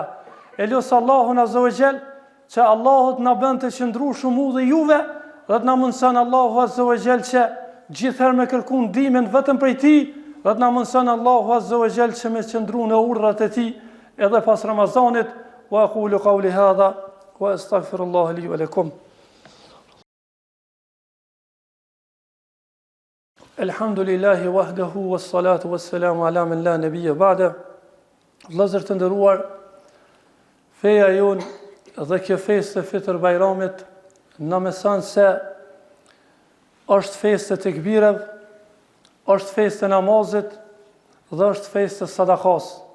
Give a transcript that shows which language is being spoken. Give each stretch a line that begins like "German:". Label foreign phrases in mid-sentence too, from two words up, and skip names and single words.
Albanian: Elos Allahun
Arabic: عز وجل
Albanian: që Allahu na bën të qëndrueshëm mu dhe juve dhe të na mundson Allahu
Arabic: عز وجل
Albanian: që gjithherë me kërku ndihmën vetëm prej tij, dhe të na mundson Allahu
Arabic: عز وجل
Albanian: që me qëndru në urdhrat e tij edhe pas Ramazanit.
Arabic: وأقول قولي هذا وأستغفر الله لي ولكم. الحمد لله وحده والصلاة والسلام على من لا نبي بعد.
Albanian: Vëllezër të nderuar, feja jon dhe kjo festë e Fitr Bajramit na mëson se është festë e tekbireve, është festë e namazit dhe është festë e sadakas.